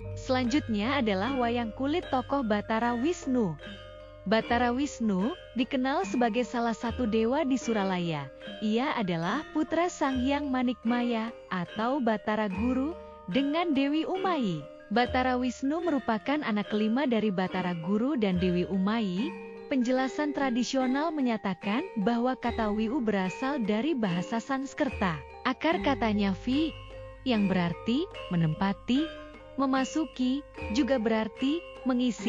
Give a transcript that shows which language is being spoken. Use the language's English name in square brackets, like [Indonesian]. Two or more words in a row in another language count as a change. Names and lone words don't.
[Indonesian] Selanjutnya adalah wayang kulit tokoh Batara Wisnu. Batara Wisnu dikenal sebagai salah satu dewa di Suralaya. Ia adalah putra Sang Hyang Manikmaya atau Batara Guru dengan Dewi Umayi. Batara Wisnu merupakan anak kelima dari Batara Guru dan Dewi Umayi. Penjelasan tradisional menyatakan bahwa kata Wiu berasal dari bahasa Sanskerta. Akar katanya vi, yang berarti menempati, memasuki, juga berarti mengisi.